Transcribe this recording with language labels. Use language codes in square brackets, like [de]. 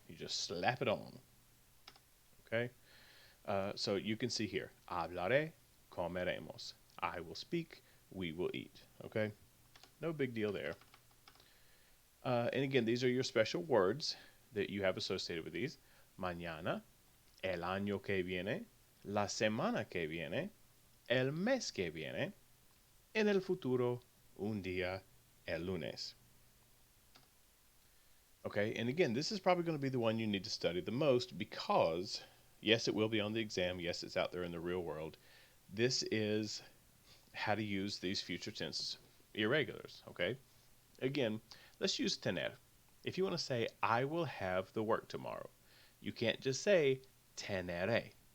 [en] You just slap it on. Okay? So you can see here, [es] hablaré, comeremos. [en] I will speak, we will eat. Okay? No big deal there. And again, these are your special words that you have associated with these. [es] Mañana, el año que viene, la semana que viene, el mes que viene, en el futuro, un día, el lunes. [en] Okay, and again, this is probably going to be the one you need to study the most because, yes, it will be on the exam. Yes, it's out there in the real world. This is how to use these future tense irregulars, okay? Again, let's use tener. If you want to say, I will have the work tomorrow, you can't just say teneré.